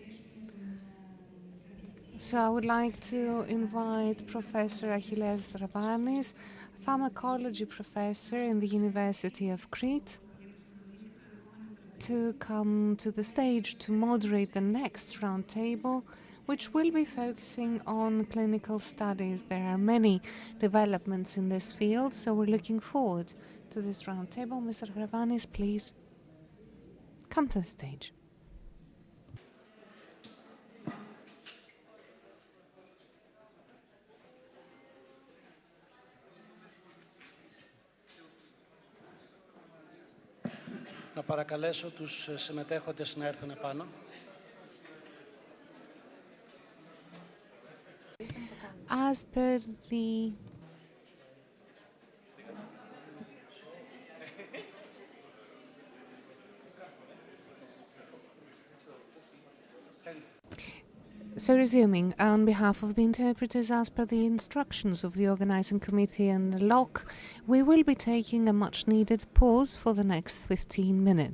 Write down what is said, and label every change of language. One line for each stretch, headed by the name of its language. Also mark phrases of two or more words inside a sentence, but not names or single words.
English: So I would like to invite Professor Achilles Ravanis, pharmacology professor in the University of Crete, to come to the stage to moderate the next round table, which will be focusing on clinical studies. There are many developments in this field, so we're looking forward to this round table. Mr. Ravanis, please come to the stage.
Greek: Να παρακαλέσω τους συμμετέχοντες να έρθουν επάνω.
English: As per the So resuming, on behalf of the interpreters, as per the instructions of the organizing committee and ELLOK, we will be taking a much-needed pause for the next 15 minutes.